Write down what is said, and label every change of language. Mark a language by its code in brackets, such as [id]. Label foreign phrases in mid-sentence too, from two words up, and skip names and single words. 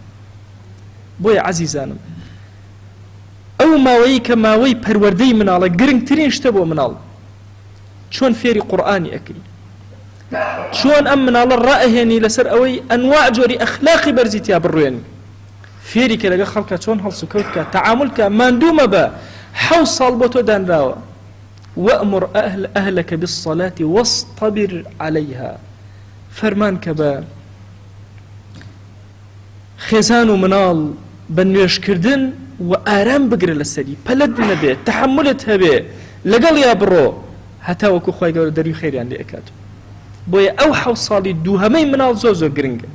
[ckb] بۆیە عەزیزانم ئەو ماوەیە کە ماوەی پەروەردەی مناڵە گرنگترین شتە بۆ مناڵ چۆن فێری قورئانی ئەکری چۆن ئەم مناڵە ڕائەهێنی لەسەر ئەوەی ئەنواع جۆری ئەخلاقی بەرزی تیا بڕوێنی فێری کە لەگە خەڵکە چۆن هەڵسوکەوت کە تەعامل کە ماندوومە بە 7 ساڵ بۆ تۆ دانراوە [ar] وأمر أهلك بالصلاة واصطبر عليها [ckb] فەرمان کە بە خێزان و مناڵ بە نوێژکردن و ئارام بگرە لەسەری پەلەت نەبێت تەحملت هەبێ لەگەڵ یا بڕۆ هەتا وەکو خۆی گەورە دەروی خێریان لێ ئەکات. بۆیە ئەو 7 ساڵی دووهەمەی مناڵ زۆر زۆر گرنگە.